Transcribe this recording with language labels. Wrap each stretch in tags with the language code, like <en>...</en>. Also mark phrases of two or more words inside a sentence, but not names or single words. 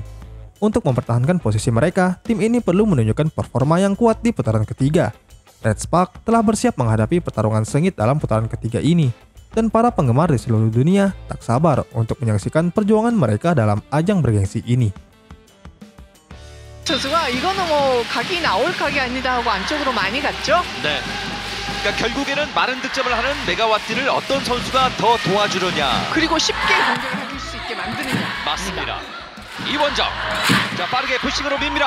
<id>Untuk mempertahankan posisi mereka, tim ini perlu menunjukkan performa yang kuat di putaran ketiga. Red Spark telah bersiap menghadapi pertarungan sengit dalam putaran ketiga ini, dan para penggemar di seluruh dunia tak sabar untuk menyaksikan perjuangan mereka dalam ajang bergengsi ini.</id> <ko>선수가 이거는 뭐 각이 나올 각이 아니다 하고 안쪽으로 많이 갔죠. 네. 그러니까 결국에는 많은 득점을 하는 메가와티를 어떤 선수가 더 도와주느냐. 그리고 쉽게 공격을 해줄 수 있게 만드느냐. 맞습니다. 이원정. 자, 빠르게 푸싱으로 밉니다.</ko>